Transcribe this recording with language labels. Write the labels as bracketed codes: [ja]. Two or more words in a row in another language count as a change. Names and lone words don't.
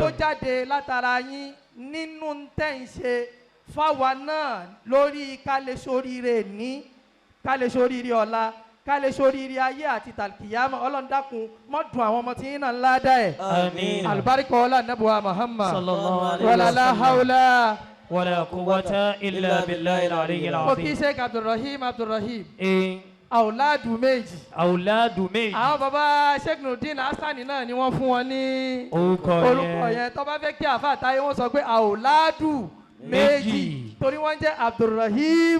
[yo] tó jáde látara yín nínú tẹ̀ ń ṣe fáwa náà lórí ká lè ṣoríire ní ká lè ṣoríire ọ̀la ká lè ṣoríire ayé àti tàlkìyámà Ọlọ́run dákun mọ́ dùn àwọn ọmọ tí yín náà ńlá dá ẹ̀. Àmín. Àlùbáríkà ọlá nàbì wa Muhammad. [ar] صلى الله عليه و ولا لا sallam. hawla. ولا قوة إلا بالله العلي [yo] Mo kí [ar] azim. [yo] Sheikh Abdulrahim Eh, àwòládù méjì. awladu méjì. Àwọn bàbá Sheikh Nuruddin Hassani náà ni wọ́n fún wọn ní orúkọ yẹn tó bá fẹ́ kí àfa àtàyè wọ́n sọ pé àwòládù méjì torí wọ́n jẹ́ Abdulrahim.